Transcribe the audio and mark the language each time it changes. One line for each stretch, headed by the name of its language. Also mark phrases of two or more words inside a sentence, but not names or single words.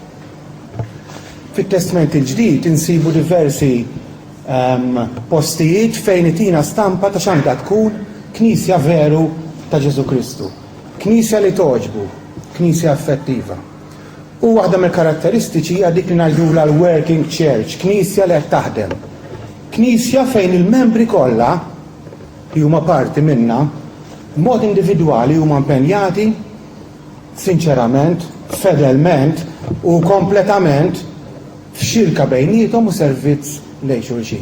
Maltese: Fit-Testament il-Ġdid insibu diversi postijiet fejn itina stampa ta' x'għandha tkun Knisja veru ta' Ġesu Kristu. Knisja li toġbu, Knisja effettiva. U waħda mill-karatteristiċi hija dik li ngħidula l-
English: working church,
Maltese: Knisja li qed taħdem. Knisja fejn il-membri kollha li huma parti minnha b'mod individwali huma impenjati sinċerament, fedelment u kompletament f'xirka bejnietom u servizz lejn xulxin.